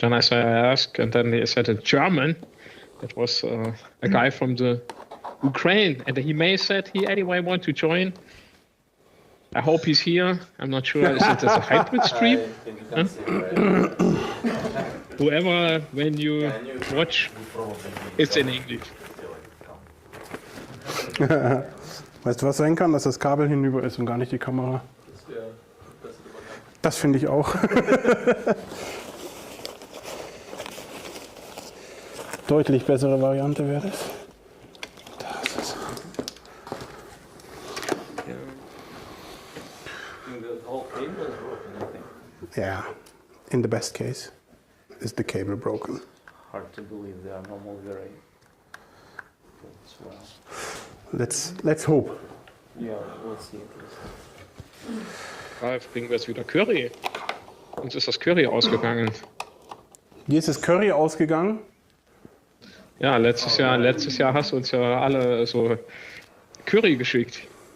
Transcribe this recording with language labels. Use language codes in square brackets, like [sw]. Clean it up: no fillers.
[en] Then I asked, and then they said it's German. It was a guy from the Ukraine, and he may said he anyway want to join. I hope he's here. I'm not sure. Is it a hybrid stream? Huh? Whoever, when you watch, it's in English. [de] Weißt du, was sein kann? Dass das Kabel hinüber ist und gar nicht die Kamera. Das finde ich auch. Deutlich bessere Variante wäre das. Das ist [en] The whole cable is broken, I think. yeah. In the best case, is the cable broken? Hard to believe they are normally very good as well. Let's hope. Yeah, we'll see at least. [de] Ralf, bringen wir jetzt wieder Curry. Uns ist das Curry ausgegangen. Wie ist das Curry ausgegangen? Ja, letztes Jahr hast du uns ja alle so Curry geschickt.